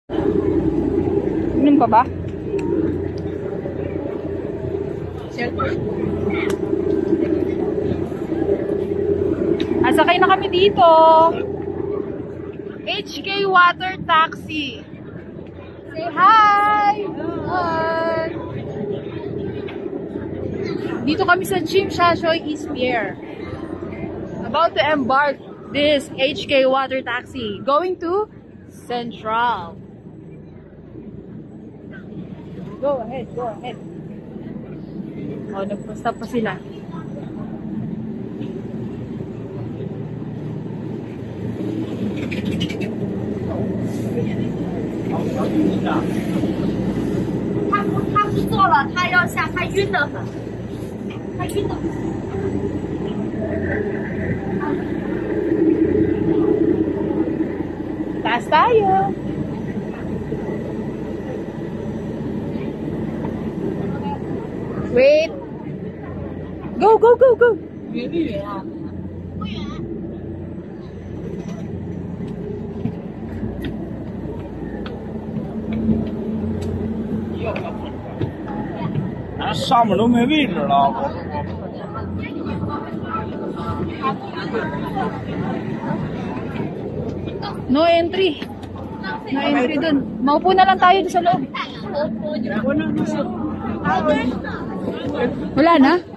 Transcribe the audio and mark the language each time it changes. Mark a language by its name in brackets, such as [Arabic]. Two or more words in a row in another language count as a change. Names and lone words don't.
[Filipino] Inom pa ba? Sakay na kami dito. HK Water Taxi. [English] Say hi! Hi! [Filipino] Dito kami sa Tsim Sha Tsui East Pier. [English] About to embark this HK Water Taxi. Going to Central. Go ahead, go ahead. [Filipino] Oh, nagpa-stop pa sila. [Chinese] 他不做了，他要下，他晕得很，他晕得很。 [Filipino] Taas tayo. [English] Wait. Go, go, go, go. [Chinese] 远不远啊？不远。上面都没位置了。 [English] No entry. No entry dun. [Filipino] Maupo na lang tayo dun sa loob. Wala na?